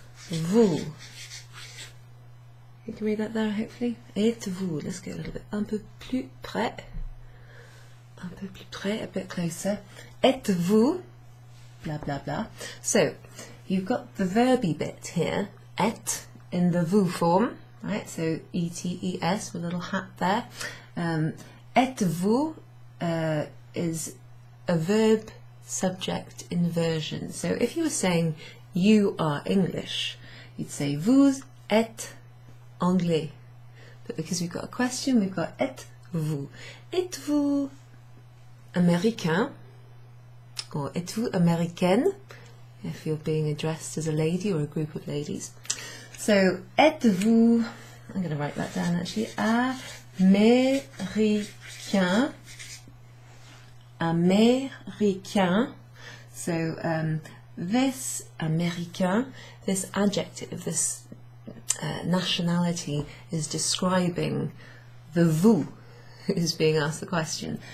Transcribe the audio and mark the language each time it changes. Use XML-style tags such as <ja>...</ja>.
<fr>Êtes-vous?</fr> <en>You can read that there, hopefully.</en> <fr>Êtes-vous?</fr> <en>Let's go a little bit.</en> <fr>Un peu plus près. Un peu plus près,</fr> <en>a bit closer.</en> <fr>Êtes-vous? Blah, blah, blah.</fr> <en>So, you've got the verby bit here. Être in the vous form. Right? So, E-T-E-S with a little hat there. Êtes-vous is a verb subject inversion. So, if you were saying you are English, you'd say</en> <fr>vous êtes anglais.</fr> <en>But because we've got a question, we've got</en> <fr>êtes-vous. Êtes-vous américain? Or êtes-vous américaine?</fr> <en>If you're being addressed as a lady or a group of ladies. So,</en> <fr>êtes-vous,</fr> <en>I'm going to write that down actually, américain. Américain. So, this américain, this adjective, this nationality is describing the vous who's being asked the question.</en>